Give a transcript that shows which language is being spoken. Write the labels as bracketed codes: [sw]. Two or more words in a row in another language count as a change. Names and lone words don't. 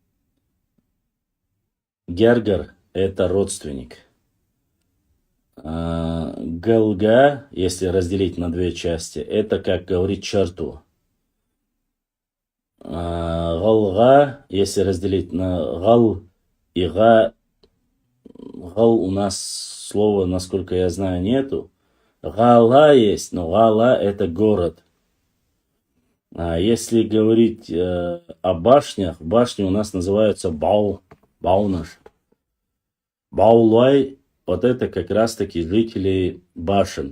[ru] Гергар — это родственник. Галга, если разделить на две части, это как говорить черту. Галга, если разделить на гал и га, гал у нас слова, насколько я знаю, нету. Гала есть, но гала — это город. Если говорить о башнях, башни у нас называются баунаш. Баулай — вот это как раз-таки жители башен.